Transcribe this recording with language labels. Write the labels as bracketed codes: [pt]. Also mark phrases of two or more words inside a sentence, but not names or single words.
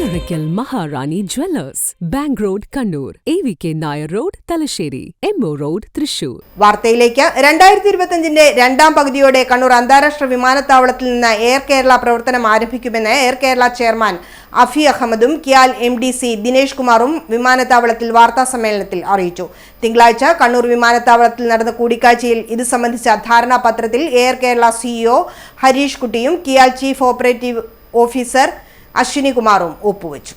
[ml] Oracle Maharani Jewellers, Bank Road, Kannur, AVK Nair Road, Talasheri, MO Road, Thrissur. വാർത്തയിലേക്ക് 2025 രണ്ടാം പകുതിയോടെ കണ്ണൂർ അന്താരാഷ്ട്ര വിമാനത്താവളത്തിൽ നിന്ന് എയർ കേരള പ്രവർത്തനം ആരംഭിക്കുമെന്ന് എയർ കേരള ചെയർമാൻ അഫി അഹമ്മദും കിയാൽ MDC ദിനേഷ് കുമാറും വിമാനത്താവളത്തിൽ വാർത്താ സമ്മേളനത്തിൽ അറിയിച്ചു. തിങ്കളാഴ്ച കണ്ണൂർ വിമാനത്താവളത്തിൽ നടന്ന കൂടിക്കാഴ്ചയിൽ ഇത് സംബന്ധിച്ച ധാരണാപത്രത്തിൽ എയർ കേരള CEO ഹരീഷ് കുട്ടിയും കിയാൽ [en] chief operative officer [ml] അശ്വിനി കുമാറും ഒപ്പുവെച്ചു.